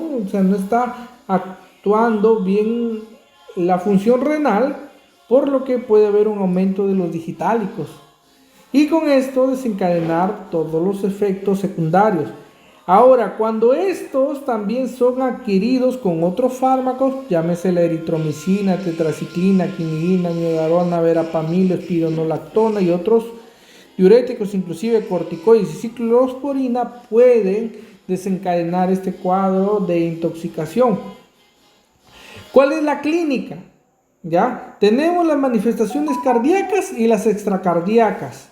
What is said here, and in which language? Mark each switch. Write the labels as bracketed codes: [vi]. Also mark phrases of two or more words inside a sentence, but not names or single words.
[es] O sea, no está actuando bien la función renal, por lo que puede haber un aumento de los digitálicos, y con esto desencadenar todos los efectos secundarios. Ahora, cuando estos también son adquiridos con otros fármacos, llámese la eritromicina, tetraciclina, quinidina, miodarona, verapamil, espironolactona y otros diuréticos, inclusive corticoides y ciclosporina, pueden desencadenar este cuadro de intoxicación. ¿Cuál es la clínica? ¿Ya? Tenemos las manifestaciones cardíacas y las extracardíacas.